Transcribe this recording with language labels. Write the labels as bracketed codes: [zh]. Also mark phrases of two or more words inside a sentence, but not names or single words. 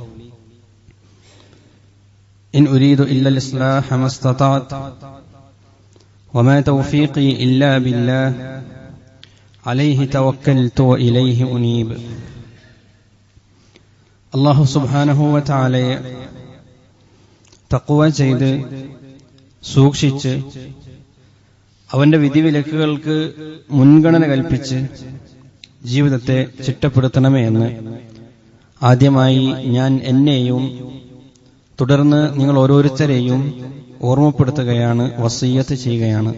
[ar] إن أريد إلا الإصلاح ما استطعت وما توفيقي إلا بالله عليه توكلت وإليه أنيب الله سبحانه وتعالى [ml] തഖ്വ ചെയ്ത് സൂക്ഷിച്ച് അവന്റെ വിധിവിലക്കുകൾക്ക് മുൻഗണന കൽപ്പിച്ച് ജീവിതത്തെ ചിട്ടപ്പെടുത്തണമേ എന്ന് ആദ്യമായി ഞാൻ എന്നെയും തുടർന്ന് നിങ്ങൾ ഓരോരുത്തരെയും ഓർമ്മപ്പെടുത്തുകയാണ്, വസിയ്യത്ത് ചെയ്യുകയാണ്.